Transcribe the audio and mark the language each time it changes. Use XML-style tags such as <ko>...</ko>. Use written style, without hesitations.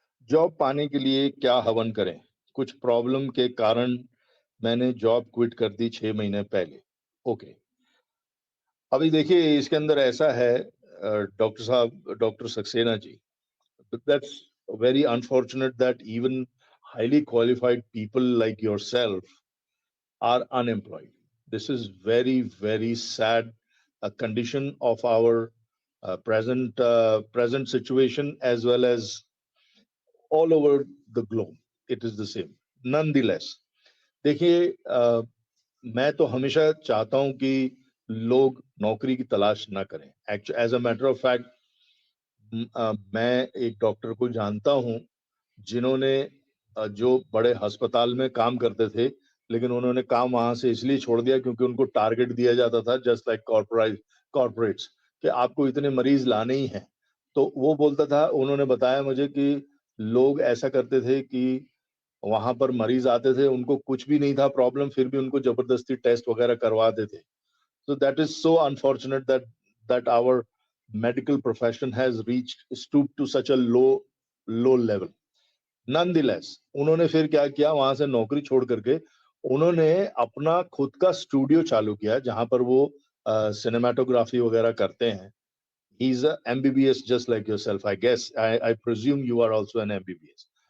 <hi>Job पाने के लिए क्या हवन करें? कुछ प्रॉब्लम के कारण मैंने जॉब क्विट कर दी 6 महीने पहले। ओके, अभी देखिए इसके अंदर ऐसा है, डॉक्टर साहब, doctor Saxena ji,</hi> <en>that's very unfortunate that even highly qualified people like yourself are unemployed. This is very sad condition of our present situation, as well as all over the globe. It is the same. Nonetheless,</en> <hi>देखिए, मैं तो हमेशा चाहता हूं कि लोग नौकरी की तलाश ना करें।</hi> <en>as a matter of fact,</en> <hi>मैं एक डॉक्टर को जानता हूं जिन्होंने जो बड़े अस्पताल में काम करते थे, लेकिन उन्होंने काम वहां से इसलिए छोड़ दिया क्योंकि उनको टारगेट दिया जाता था,</hi> <en>just like corporates,</en> <hi>कि आपको इतने मरीज लाने ही हैं। तो वो बोलता था, उन्होंने बताया मुझे कि लोग ऐसा करते थे कि वहां पर मरीज आते थे, उनको कुछ भी नहीं था प्रॉब्लम, फिर भी उनको जबरदस्ती टेस्ट वगैरह करवाते थे।</hi> <en>So that is so unfortunate that our medical profession has reached stooped to such a low level. Nonetheless,</en> <hi>उन्होंने फिर क्या किया, वहां से नौकरी छोड़ करके उन्होंने अपना खुद का स्टूडियो चालू किया, जहां पर वो सिनेमाटोग्राफी वगैरह करते हैं।</hi> <en>He is a MBBS just like yourself, I guess, I presume you are also an MBBS.</en>